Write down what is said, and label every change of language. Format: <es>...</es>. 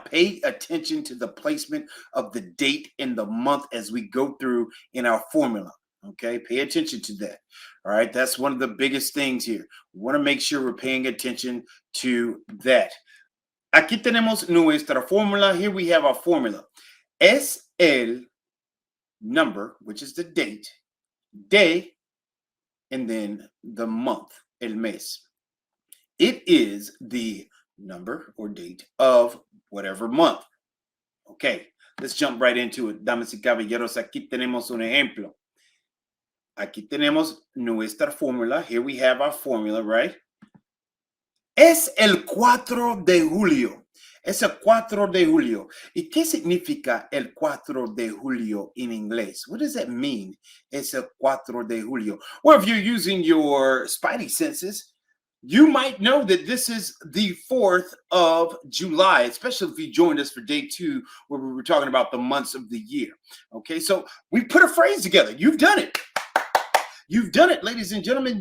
<en>Pay attention to the placement of the date and the month as we go through in our formula. Okay, pay attention to that. All right, that's one of the biggest things here. We want to make sure we're paying attention to that.</en> <es>Aquí tenemos nuestra fórmula.</es> <en>Here we have our formula. Es el number, which is the date, de, and then the month,</en> <es>el mes.</es> <en>It is the number or date of whatever month. Okay, let's jump right into it.</en> <es>Damas y caballeros, aquí tenemos un ejemplo. Aquí tenemos nuestra fórmula.</es> <en>Here we have our formula, right?</en> <es>Es el 4 de julio. Es el 4 de julio. ¿Y qué significa el 4 de julio in inglés?</es> <en>What does that mean?</en> <es>Es el 4 de julio.</es> <en>Well, if you're using your spidey senses, you might know that this is the 4th of July, especially if you joined us for day 2, where we were talking about the months of the year. Okay, so we put a phrase together. You've done it. You've done it, ladies and gentlemen.</en>